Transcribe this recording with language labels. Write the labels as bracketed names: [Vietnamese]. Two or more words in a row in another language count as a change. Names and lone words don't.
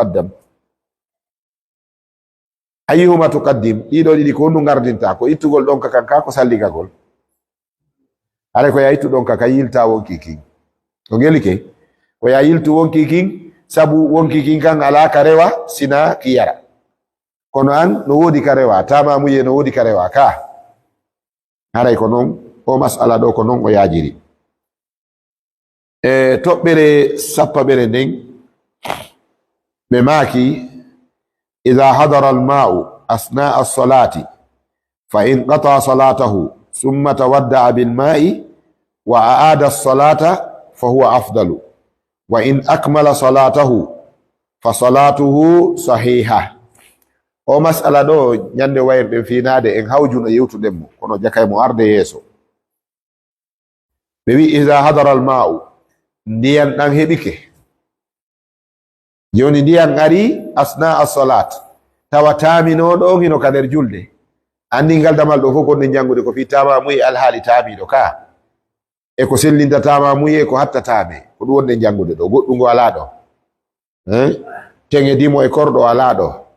[Fula] tuqaddim ɗiɗo ɗiɗi ko honɗum gardinta ko ittugol ɗon ka kanka ko salligagol aray ko ya ittu ɗon ka yilta wonki kin o gelike ko ya yiltu wonki kin sabu wonki kin kan ala ka rewa sina ki yara kono an no wodi ka rewa tamamuye no wodi ka rewa ka haray ko noon o masala ɗo ko noon o yajiri e toɓɓere sappaɓere nden ɓe maaki [Arabic] إذا حضر الماء أثناء الصلاة فإن قطع صلاته ثم توضأ بالماء وأعاد الصلاة فهو أفضل وإن أكمل صلاته فصلاته صحيحة [Fula] o masala ɗo ñande wayirɗen finade en hawjuno yewtuɗen mo kono jakay mo arde yeeso ɓe wi [Arabic] إذا حضر الماء [Fula] ndiyam ɗan heɓike joni ndiyam ari [Arabic] أثناء الصلاة [Fula] tawa taminoɗo hino ka nder julde andi ngal damal ɗo fof gonɗen jangude ko fi tamamuye alhaali tamiɗo ka e ko sellinta tamamuye ko hattatame ko ɗum wonɗen jangude ɗo goɗɗungo ala ɗo teŋe dimo e korɗo ala ɗo